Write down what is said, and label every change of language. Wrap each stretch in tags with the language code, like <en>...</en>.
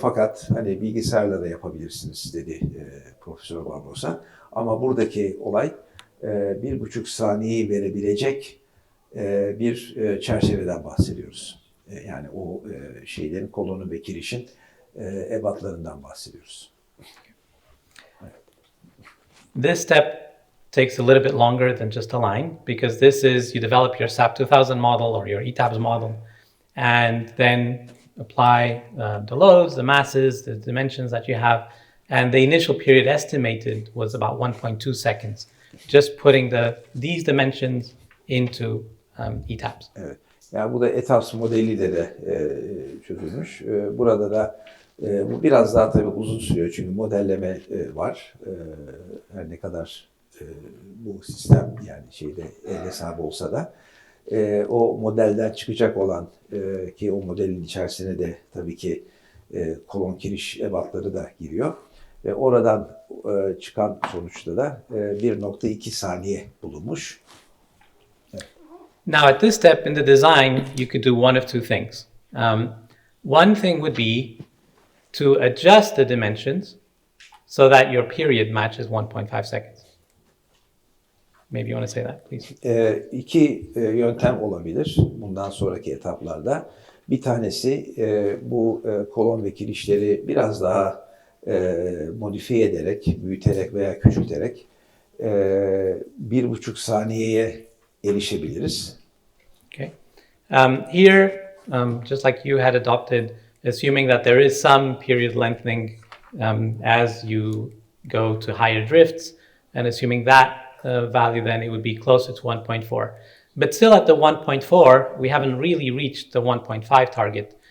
<tr>Fakat hani bilgisayarla da yapabilirsiniz dedi Profesör Barbosa. Ama buradaki olay 1,5 saniyeyi verebilecek bir çerçeveden bahsediyoruz. Yani o şeylerin, kolonun ve kirişin ebatlarından bahsediyoruz.</tr> <en>This step takes a little bit longer than just a line, because this is, you develop your SAP 2000 model or your ETABS model, and then apply the loads, the masses, the dimensions that you have. And the initial period estimated was about 1.2 seconds, just putting these dimensions into ETABS.</en> <tr>Evet. Yani bu da ETABS modeliyle de çözülmüş. Burada da bu biraz daha tabii uzun sürüyor çünkü modelleme var. Her ne kadar bu sistem yani el hesabı olsa da o modelden çıkacak olan ki o modelin içerisine de tabii ki kolon kiriş ebatları da giriyor. Ve oradan çıkan sonuçta da 1,2 saniye bulunmuş.</tr> <en>Now, at this step in the design, you could do one of two things. One thing would be to adjust the dimensions so that your period matches 1.5 seconds. Maybe you want to say that, please.</en> <tr>İki yöntem olabilir bundan sonraki etaplarda. Bir tanesi bu kolon ve kirişleri biraz daha modifiye ederek, büyüterek veya küçülterek 1,5 saniyeye erişebiliriz.</tr> <en>Okay. Here, just like you had adopted, assuming that there is some period lengthening as you go to higher drifts, and assuming that value, then it would be closer to 1.4. But still at the 1.4, we haven't really reached the 1.5 target.</en>